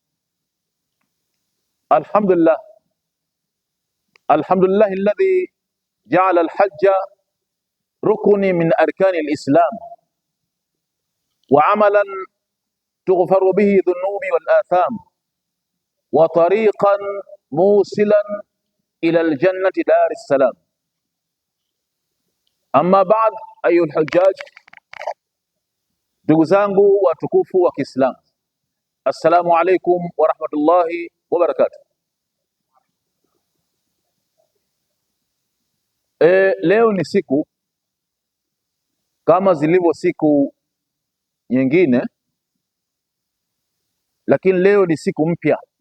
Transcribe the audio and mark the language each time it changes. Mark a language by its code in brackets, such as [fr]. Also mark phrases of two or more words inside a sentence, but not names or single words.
[ar] الحمد لله الذي جعل الحج ركن من أركان الإسلام وعملا تغفر به الذنوب والآثام وطريقا موصلا إلى الجنة دار السلام. أما بعد أيها الحجاج، [sw] ndugu zangu watukufu wa Kiislamu, [ar] السلام عليكم ورحمة الله وبركاته. [sw] Leo ni siku kama zilivyo siku nyingine, lakini leo ni siku mpya.